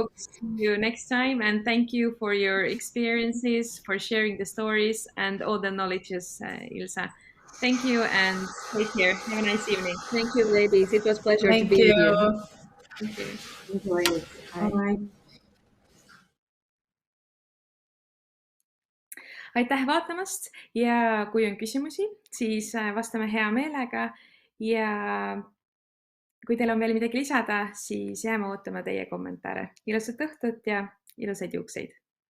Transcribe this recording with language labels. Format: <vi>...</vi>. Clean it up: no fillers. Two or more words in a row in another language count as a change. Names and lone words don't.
<en>hope to see you next time. And thank you for your experiences, for sharing the stories and all the knowledges, Ilsa. Thank you and take care. Have a nice evening. Thank you, ladies. It was a pleasure to Thank be with you. you. Thank you. Enjoy it. Bye. Bye.</en> <et>Aitäh vaatamast ja kui on küsimusi, siis vastame hea meelega ja kui teil on veel midagi lisada, siis jääme ootama teie kommentaare. Ilusat õhtut ja ilusaid juukseid!</et>